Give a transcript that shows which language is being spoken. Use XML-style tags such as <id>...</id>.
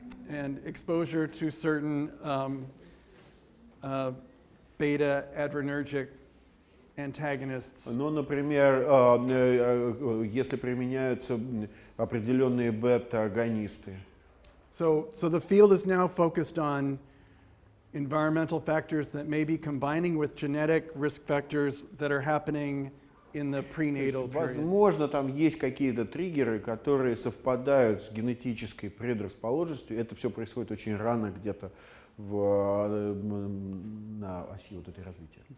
<en>and exposure to certain beta adrenergic antagonists.</en> <ru>Ну, например, если применяются определенные бета-агонисты. So the field is now focused on environmental factors that may be combining with genetic risk factors that are happening in the prenatal period. Возможно, там есть какие-то триггеры, которые совпадают с генетической предрасположенностью. Это все происходит очень рано, где-то на оси вот этой развития.</ru>